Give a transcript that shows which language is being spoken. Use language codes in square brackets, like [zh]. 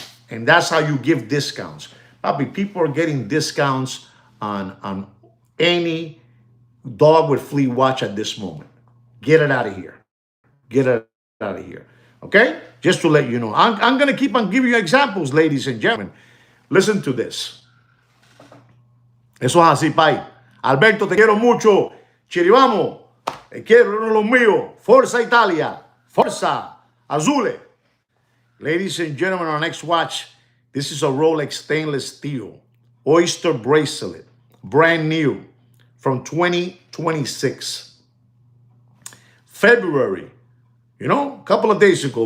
[en] And that's how you give discounts. Papi, people are getting discounts on any dog with flea watch at this moment. Get it out of here. Get it out of here. Okay? Just to let you know. I'm going to keep on giving you examples, ladies and gentlemen. Listen to this. [es] Eso es así, pai. Alberto, te quiero mucho. Chiribamo. Te quiero, uno de los míos. [it] Forza Italia. Forza Azule. [en] Ladies and gentlemen, our next watch. This is a Rolex stainless steel Oyster bracelet. Brand new. From 2026. February. You know, a couple of days ago.